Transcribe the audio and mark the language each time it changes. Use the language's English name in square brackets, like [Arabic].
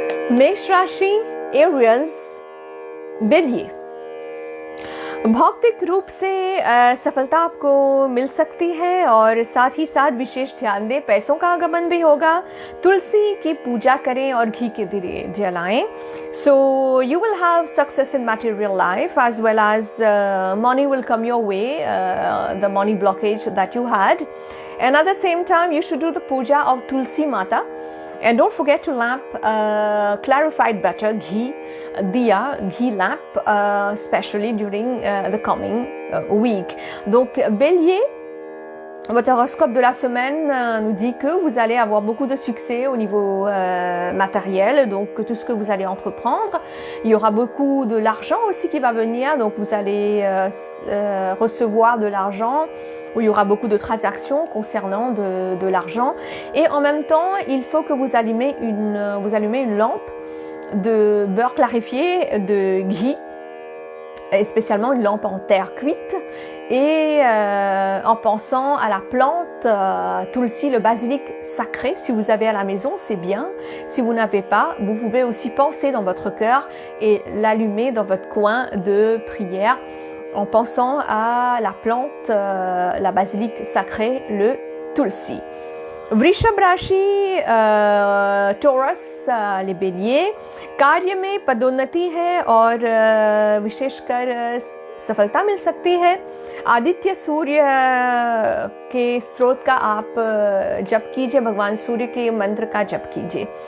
[Hindi] मेष राशि, Aries, बेलिए। भौतिक रूप से सफलता आपको मिल सकती है और साथ ही साथ विशेष ध्यान दें, पैसों का आगमन भी होगा। तुलसी की पूजा करें और घी के दिए जलाएं। [English] So you will have success in material life as well as money will come your way, the money blockage that you had. And at the same time, you should do the puja of Tulsi Mata. And don't forget to lamp clarified butter, ghee, diya, ghee lamp, especially during the coming week. [French] Donc, Bélier, votre horoscope de la semaine nous dit que vous allez avoir beaucoup de succès au niveau matériel, donc tout ce que vous allez entreprendre. Il y aura beaucoup de l'argent aussi qui va venir, donc vous allez recevoir de l'argent, où il y aura beaucoup de transactions concernant de l'argent. Et en même temps, il faut que vous allumez une lampe de beurre clarifié, de ghee, et spécialement une lampe en terre cuite, et en pensant à la plante Tulsi, le basilic sacré. Si vous avez à la maison, c'est bien. Si vous n'avez pas, vous pouvez aussi penser dans votre cœur et l'allumer dans votre coin de prière en pensant à la plante, la basilic sacrée, le Tulsi. [Hindi] वृषभ राशि, torus, les béliers, कार्य में पदोन्नति है और विशेषकर सफलता मिल सकती है। आदित्य सूर्य के स्रोत का आप जप कीजिए, भगवान सूर्य के मंत्र का जप कीजिए।